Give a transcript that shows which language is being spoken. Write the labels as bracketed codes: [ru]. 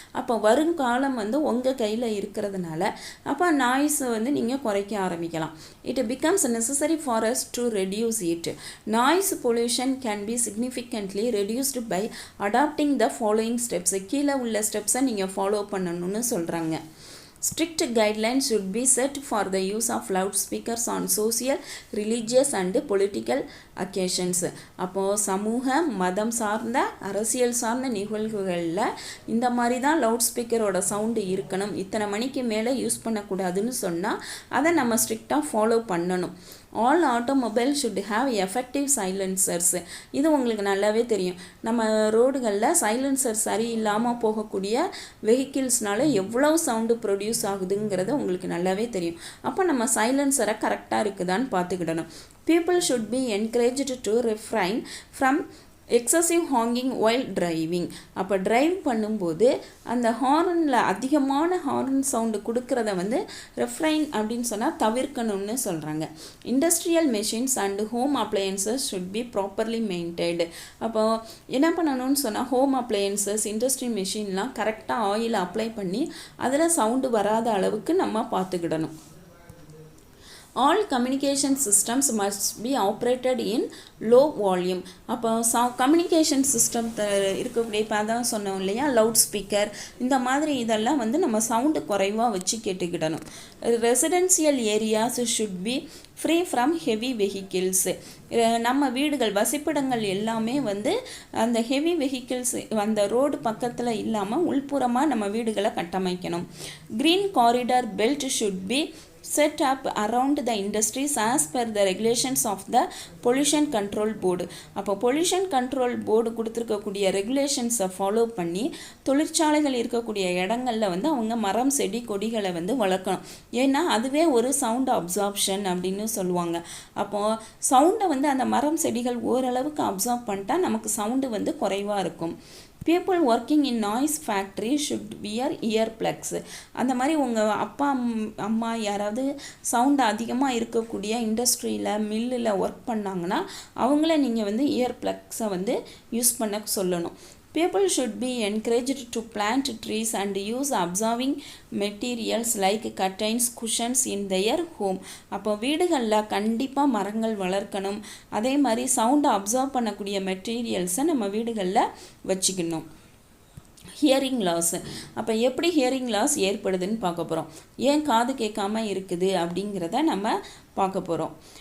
[ta] அப்போ வருங்காலம் வந்து உங்கள் கையில் இருக்கிறதுனால அப்போ நாய்ஸை வந்து நீங்கள் குறைக்க ஆரம்பிக்கலாம். [en] It becomes necessary for us to reduce it. Noise pollution can be significantly reduced by adopting the following steps. [ta] கீழே உள்ள ஸ்டெப்ஸை நீங்கள் ஃபாலோ பண்ணணும்னு சொல்கிறாங்க. [en] Strict guidelines should be set for the use of loudspeakers on social, religious and political occasions. [ta] அப்போது சமூக மதம் சார்ந்த அரசியல் சார்ந்த நிகழ்வுகளில் இந்த மாதிரி தான் லவுட் ஸ்பீக்கரோட சவுண்டு இருக்கணும், இத்தனை மணிக்கு மேலே யூஸ் பண்ணக்கூடாதுன்னு சொன்னால் அதை நம்ம ஸ்ட்ரிக்டாக ஃபாலோ பண்ணணும். [en] All automobile should have effective silencers. [ta] இது உங்களுக்கு நல்லாவே தெரியும். நம்ம ரோடுகளில் சைலன்சர் சரியில்லாமல் போகக்கூடிய வெஹிக்கிள்ஸ்னால எவ்வளோ சவுண்டு ப்ரொடியூஸ் ஆகுதுங்கிறது உங்களுக்கு நல்லாவே தெரியும். அப்போ நம்ம சைலன்சரை கரெக்டாக இருக்குதான்னு பார்த்துக்கிடணும். [en] People should be encouraged to refrain from excessive honking while driving. [ta] அப்போ டிரைவ் பண்ணும்போது அந்த ஹார்னில் அதிகமான ஹார்ன் சவுண்டு கொடுக்கறத வந்து ரெஃப்ரைன் அப்படின்னு சொன்னால் தவிர்க்கணும்னு சொல்கிறாங்க. [en] Industrial machines and home appliances should be properly maintained. [ta] அப்போது என்ன பண்ணணும்னு சொன்னால் ஹோம் அப்ளையன்சஸ் இண்டஸ்ட்ரி மெஷின்லாம் கரெக்டாக ஆயில் அப்ளை பண்ணி அதில் சவுண்டு வராத அளவுக்கு நம்ம பார்த்துக்கிடணும். [en] All communication systems must be operated in low volume. [ta] அப்போ கம்யூனிகேஷன் சிஸ்டம் இருக்கக்கூடிய இப்போ அதான் சொன்னோம் இல்லையா, லவுட் ஸ்பீக்கர் இந்த மாதிரி இதெல்லாம் வந்து நம்ம சவுண்டு குறைவாக வச்சு கேட்டுக்கிடணும். [en] Residential areas should be free from heavy vehicles. [ta] நம்ம வீடுகள் வசிப்பிடங்கள் எல்லாமே வந்து அந்த ஹெவி வெஹிக்கிள்ஸ் அந்த ரோடு பக்கத்தில் இல்லாமல் உள்புறமாக நம்ம வீடுகளை கட்டமைக்கணும். [en] Green corridor belt should be set up around the industries as per the regulations of the pollution control board. [ta] அப்போ pollution control board கொடுத்துருக்கக்கூடிய ரெகுலேஷன்ஸை ஃபாலோ பண்ணி தொழிற்சாலைகள் இருக்கக்கூடிய இடங்களில் வந்து அவங்க மரம் செடி கொடிகளை வந்து வளர்க்கணும். ஏன்னா அதுவே ஒரு சவுண்ட் அப்சார்ப்ஷன் அப்படின்னு சொல்லுவாங்க. அப்போது சவுண்டை வந்து அந்த மரம் செடிகள் ஓரளவுக்கு அப்சார்ப் பண்ணிட்டா நமக்கு சவுண்டு வந்து குறைவாக இருக்கும். [en] People working in noise factory should wear earplugs. [ta] அந்த மாதிரி உங்கள் அப்பா அம்மா யாராவது சவுண்டு அதிகமாக இருக்கக்கூடிய இண்டஸ்ட்ரியில் மில்லில் ஒர்க் பண்ணாங்கன்னா அவங்கள நீங்கள் வந்து இயர்ப்ளக்ஸை வந்து யூஸ் பண்ண சொல்லணும். [en] People should be encouraged to plant trees and use absorbing materials like curtains, cushions in their home. [ta] அப்போ வீடுகளில் கண்டிப்பாக மரங்கள் வளர்க்கணும். அதே மாதிரி சவுண்டை அப்சார்ப் பண்ணக்கூடிய மெட்டீரியல்ஸை நம்ம வீடுகளில் வச்சுக்கணும். Hearing loss. அப்போ எப்படி ஹியரிங் லாஸ் ஏற்படுதுன்னு பார்க்க போகிறோம். ஏன் காது கேட்காம இருக்குது அப்படிங்கிறத நம்ம பார்க்க போகிறோம்.